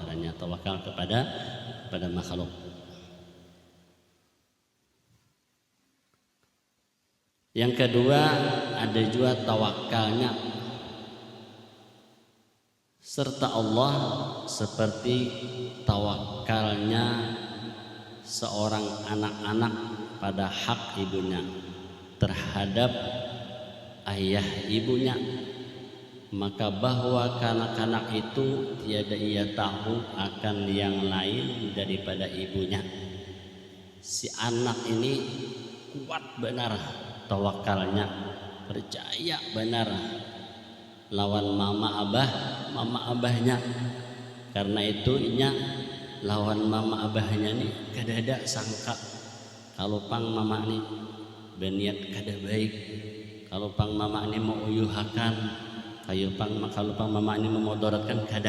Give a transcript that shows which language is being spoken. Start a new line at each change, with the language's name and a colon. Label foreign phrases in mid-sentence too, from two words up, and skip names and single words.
Indonesian: Adanya tawakal kepada makhluk. Yang kedua, ada juga tawakalnya serta Allah, seperti tawakalnya seorang anak-anak pada hak ibunya terhadap ayah ibunya. Maka bahwa kanak-kanak itu tiada ia tahu akan yang lain daripada ibunya.
Banjar: Si anak ini kuat benar tawakalnya percaya benar lawan mama abahnya. Karena itu nya lawan mama abahnya nih kadada sangka kalau pang mama nih berniat kada baik, kalau pang mama nih mau uyuhakan, kalau pang mama nih memudaratkan kada.